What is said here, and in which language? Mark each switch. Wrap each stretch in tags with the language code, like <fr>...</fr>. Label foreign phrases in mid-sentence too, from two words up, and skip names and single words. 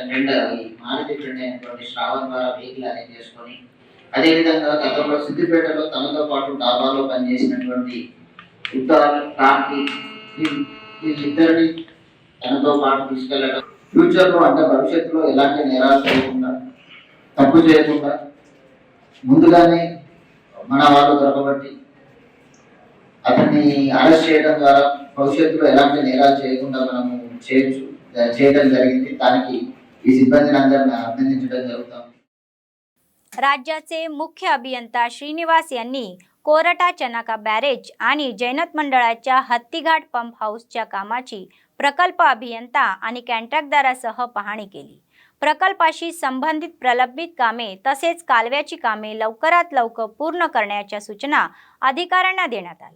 <te>ఫ్రెండ్ ఈ మారుతి ఫ్రెండ్ అయినటువంటి శ్రావణ్ ద్వారా వెహికల్ అరేంజ్ చేసుకొని, అదేవిధంగా గతంలో సిద్దిపేటలో తనతో పాటు డాబాలో పనిచేసినటువంటి ఉత్తరాలు కార్తీక్ వీళ్ళిద్దరిని తనతో పాటు తీసుకెళ్ళడం, ఫ్యూచర్లో అంటే భవిష్యత్తులో ఎలాంటి నేరాలు చేయకుండా, తప్పు చేయకుండా ముందుగానే మన వాళ్ళు దొరకబట్టి అతన్ని అరెస్ట్ చేయడం ద్వారా భవిష్యత్తులో ఎలాంటి నేరాలు చేయకుండా మనము చేయడం జరిగింది. దానికి ఈ సిబ్బందిని అందరిని అభినందించడం జరుగుతుంది.</te> <mr>राज्याचे मुख्य अभियंता श्रीनिवास यांनी कोरटा चनाका बॅरेज आणि जैनत मंडळाच्या हत्तीघाट पंप हाऊसच्या कामाची प्रकल्प अभियंता आणि कॉन्ट्रॅक्टदारासह पाहणी केली. प्रकल्पाशी संबंधित प्रलंबित कामे तसेच कालव्याची कामे लवकरात लवकर पूर्ण करण्याच्या सूचना अधिकाऱ्यांना देण्यात आल्या.</mr>